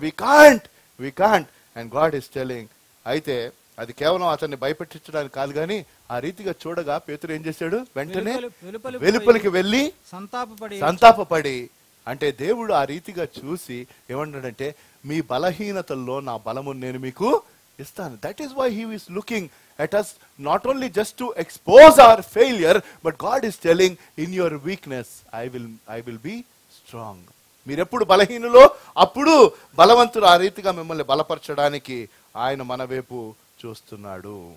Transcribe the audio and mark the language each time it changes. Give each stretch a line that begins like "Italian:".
English: We can't and God is telling.
Telugu: అయితే అది కేవలం అతన్ని భయపెట్టించడానికి కాదు, కానీ ఆ రీతిగా చూడగా పేతురు ఏం చేశాడు? వెంటనే వెలుపలికి వెళ్ళి సంతాపపడి, అంటే దేవుడు ఆ రీతిగా చూసి ఏమన్నాడంటే, మీ బలహీనతల్లో నా బలము నేను మీకు ఇస్తాను.
English: That is why he is looking at us not only just to expose our failure, but God is telling, in your weakness I will be strong.
Telugu: మీరెప్పుడు బలహీనులో అప్పుడు బలవంతుడు ఆ రీతిగా మిమ్మల్ని బలపరచడానికి ఆయన మన వైపు చూస్తున్నాడు.